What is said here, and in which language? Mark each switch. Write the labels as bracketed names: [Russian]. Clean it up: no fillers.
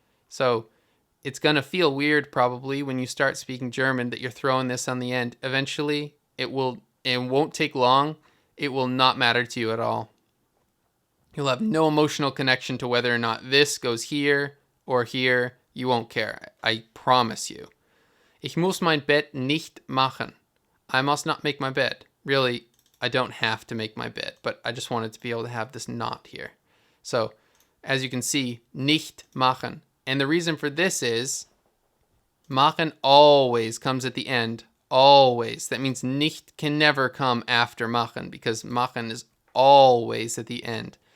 [English] So it's going to feel weird probably when you start speaking German that you're throwing this on the end. Eventually, it won't take long. It will not matter to you at all. You'll have no emotional connection to whether or not this goes here or here. You won't care. I promise you. [German] Ich muss mein Bett nicht machen. [English] I must not make my bed. Really, I don't have to make my bed, but I just wanted to be able to have this not here. So, as you can see, [German] nicht machen. [English] And the reason for this is machen always comes at the end. Always. That means nicht can never come after machen because machen is always at the end.